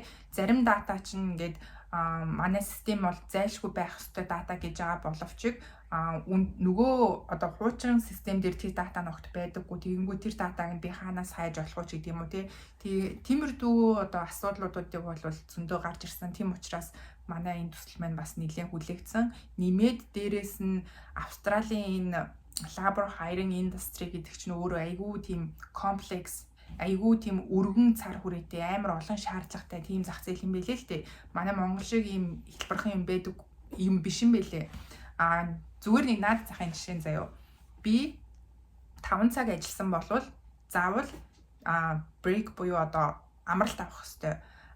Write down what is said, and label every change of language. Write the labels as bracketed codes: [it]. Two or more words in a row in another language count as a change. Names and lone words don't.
[mn] Зарим дата чинь ингээд манай систем бол зайлшгүй байх ёстой дата гэж байгаа боловч нөгөө одоо хуучин систем дээр тэр дата ногт байдаггүй. Тэгэнгүүт тэр датаг нь би хаанаас хайж болох вэ гэдэг юм уу те. Тиймэрдүү одоо асуудлуудыг бол зөндөө гарч ирсэн. Тийм учраас манай энэ төсөл маань бас нэлээд хүлээгдсэн. Нэмээд дээрээс нь Австралийн энэ [en] labor hiring industry [mn] гэдэг чинь өөрөө айгүй тийм комплекс, айгүй тийм өргөн цар хүрээтэй амар олон шаардлагатай тийм зах зээл юм байлээ л дээ. Манай Монгол шиг ийм хэлбэрхэн юм байдаг юм биш юм байлээ. Зүгээр нэг наад захын жишээ заяо. Би 5 цаг ажилласан болвол заавал break буюу одоо амралт авах хэрэгтэй.